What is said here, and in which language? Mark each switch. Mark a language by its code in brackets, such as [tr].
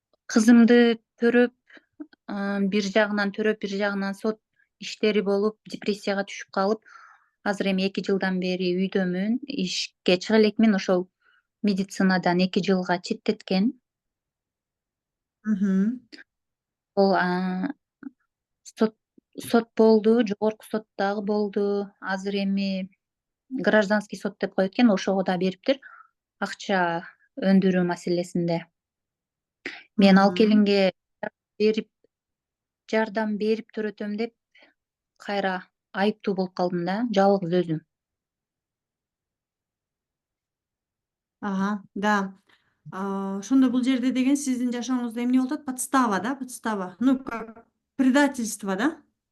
[ky] Кызымды төрөп, бир жагынан сот иштери болуп, депрессияга түшүп калып, азыр эми 2 жылдан бери үйдөмүн. Ишке чыга элекмин, ошол медицинадан 2 жылга четтеткен. Ол сот болду, жогорку сот дагы болду. Азыр эми гражданский сот деп коет экен, ошого да бериптир. Акча өндүрүү маселесинде. Мен ал келинге жардам берип төрөтөм деп кайра айыптуу болуп калдым да, жалгыз өзүм. Да. Ошондо бул жерде деген сиздин жашооңузда эмне болуп атат? [ru] Подстава, да? Подстава. Ну, как предательство, да?